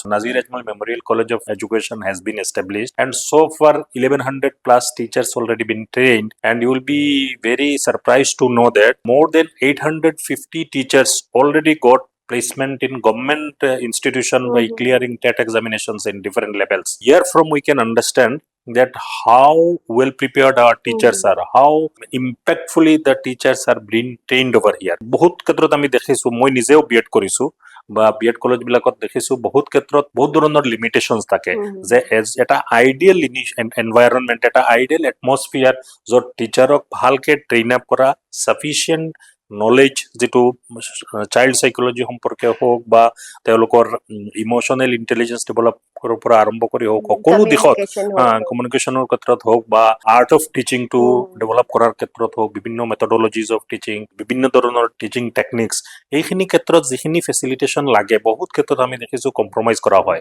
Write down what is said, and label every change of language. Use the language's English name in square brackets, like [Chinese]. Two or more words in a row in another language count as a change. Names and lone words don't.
[English] Nazir Ajmal Memorial College of Education has been established, and so far 1100 plus teachers already been trained, and you will be very surprised to know that more than 850 teachers already got placement in government institution by clearing TET examinations in different levels. Here from we can understand that how well prepared our teachers are, how impactfully the teachers are being trained over here. [Assamese] বহুত ক্ষেত্ৰত আমি দেখিছো, মই নিজেও B.Ed কৰিছো বা B.Ed কলেজ বিলাকত দেখিছো বহুত ক্ষেত্ৰত বহুত ধৰণৰ লিমিটেশনস থাকে যে এটা [English] ideal environment, [Assamese] এটা [English] ideal atmosphere [Assamese] য'ত টিচাৰক ভালকে [English] train up [Assamese] কৰা, [English] sufficient knowledge [Assamese] যিটো [English] child psychology [Assamese] সম্পৰ্কে হওক বা তেওঁলোকৰ [English] emotional intelligence develop [Assamese] কৰাৰ পৰা আৰম্ভ কৰি হওক, সকলো দিশত কমিউনিকেশ্যনৰ ক্ষেত্ৰত হওক বা [English] art of teaching to develop [Assamese] কৰাৰ ক্ষেত্ৰত হওক, বিভিন্ন [English] methodologies of teaching, [Assamese] বিভিন্ন ধৰণৰ [English] teaching techniques, [Assamese] এইখিনি ক্ষেত্ৰত যিখিনি ফেচিলিটেশ্যন লাগে বহুত ক্ষেত্ৰত আমি দেখিছো কম্প্ৰমাইজ কৰা হয়।